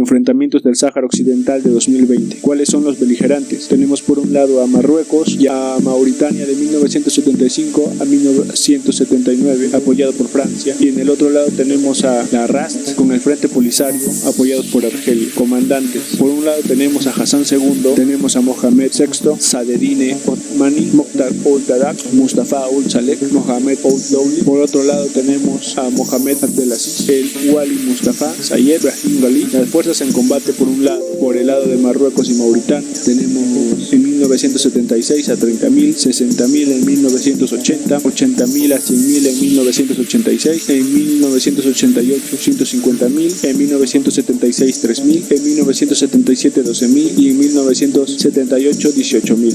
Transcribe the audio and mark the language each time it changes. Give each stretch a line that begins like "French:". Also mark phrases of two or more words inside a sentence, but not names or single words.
Spanish: Enfrentamientos del Sáhara Occidental de 2020. ¿Cuáles son los beligerantes? Tenemos por un lado a Marruecos y a Mauritania de 1975 a 1979, apoyado por Francia, y en el otro lado tenemos a la RAS con el Frente Polisario, apoyados por Argelia. Comandantes: por un lado tenemos a Hassan II, tenemos a Mohamed VI, Sadedine Othmani, Mokhtar Ould-Daddah, Mustafa Ould-Saleh, Mohamed Ould-Dowli. Por otro lado tenemos a Mohamed Abdelaziz, el Wali Mustafa, Sayed Brahim Ghali. Las fuerzas en combate por un lado, por el lado de Marruecos y Mauritania, tenemos en 1976 a 30.000, 60.000 en 1980, 80.000 a 100.000 en 1986, en 1988 150.000, en 1976 3.000, en 1977 12.000 y en 1978 18.000.